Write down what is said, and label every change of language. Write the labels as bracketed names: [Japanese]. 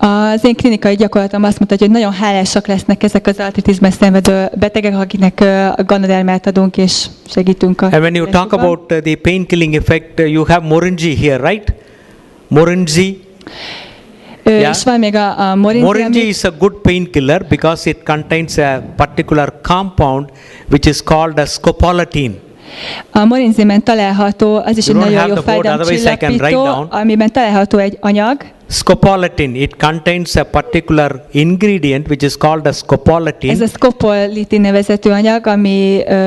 [Hungarian] Az én klinikai gyakorlatom azt mutatja, hogy nagyon hálásak lesznek ezek az artritisben szenvedő betegek, akiknek a ganodermát adunk és segítünk. [English] And when you talk about the painkilling effect, you have Morinji here, right? Morinji. [Hungarian] És van még a Morinji. [English] Morinji is a good painkiller because it contains a particular compound which is called as scopolamine. [Hungarian] A morinzimen található, az is egy nagyon jó fájdalomcsillapító, amiben található egy anyag. [English] Scopolamine, it contains a particular ingredient which is called as scopolamine. [Hungarian] Ez a scopolamine nevezetű anyag, ami